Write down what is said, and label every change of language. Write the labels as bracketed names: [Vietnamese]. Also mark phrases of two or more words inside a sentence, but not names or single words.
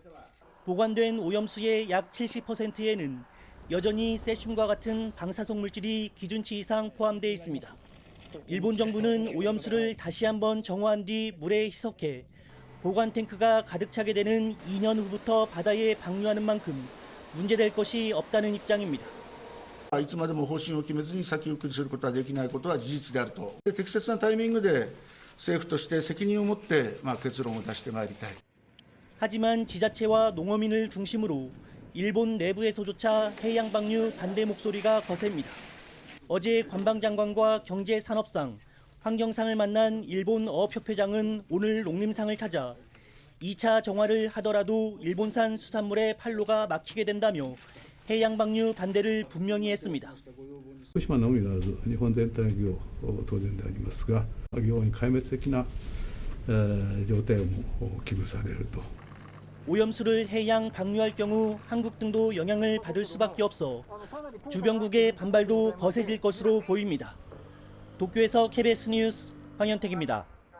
[Korean] 보관된 오염수의 약 70%에는 여전히 세슘과 같은 방사성 물질이 기준치 이상 포함되어 있습니다. 일본 정부는 오염수를 다시 한번 정화한 뒤 물에 희석해 보관 탱크가 가득 차게 되는 2년 후부터 바다에 방류하는 만큼 문제될 것이 없다는 입장입니다. [Japanese] いつまでも方針を決めずに先送りすることはできないことは事実であると。適切なタイミングで政府として責任を持って結論を出してまいりたい。 [Korean] 하지만 지자체와 농어민을 중심으로 일본 내부에서조차 해양 방류 반대 목소리가 거셉니다. 어제 관방장관과 경제산업상, 환경상을 만난 일본 어업협회장은 오늘 농림상을 찾아 2차 정화를 하더라도 일본산 수산물의 판로가 막히게 된다며 해양 방류 반대를 분명히 했습니다. [Japanese] 福島のみならず日本全体の漁当然でありますが、漁に壊滅的な状態も危惧されると。 [Korean] 오염수를 해양 방류할 경우 한국 등도 영향을 받을 수밖에 없어 주변국의 반발도 거세질 것으로 보입니다. 도쿄에서 KBS 뉴스 황현택입니다.